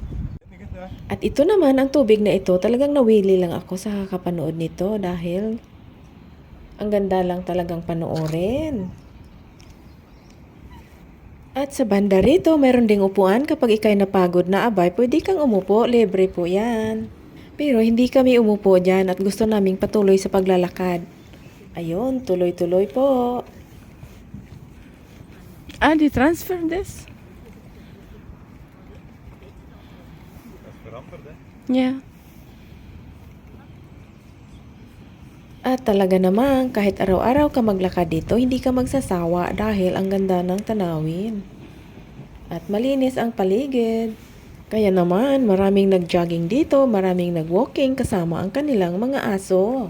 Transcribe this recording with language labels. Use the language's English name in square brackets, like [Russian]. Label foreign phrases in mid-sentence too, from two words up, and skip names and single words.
[Filipino] At ito naman, ang tubig na ito, talagang nawili lang ako sa kakapanood nito dahil ang ganda lang talagang panoorin. At sa banda rito, mayroon ding upuan kapag ikay napagod na abay, pwede kang umupo, libre po yan. Pero hindi kami umupo dyan at gusto naming patuloy sa paglalakad. Ayun, tuloy-tuloy po. [English] They transfer this? [Dutch] Dat is veranderd, hè? [English] Yeah. [Filipino] At talaga naman, kahit araw-araw ka maglakad dito, hindi ka magsasawa dahil ang ganda ng tanawin. At malinis ang paligid. Kaya naman, maraming nag-jogging dito, maraming nag-walking kasama ang kanilang mga aso.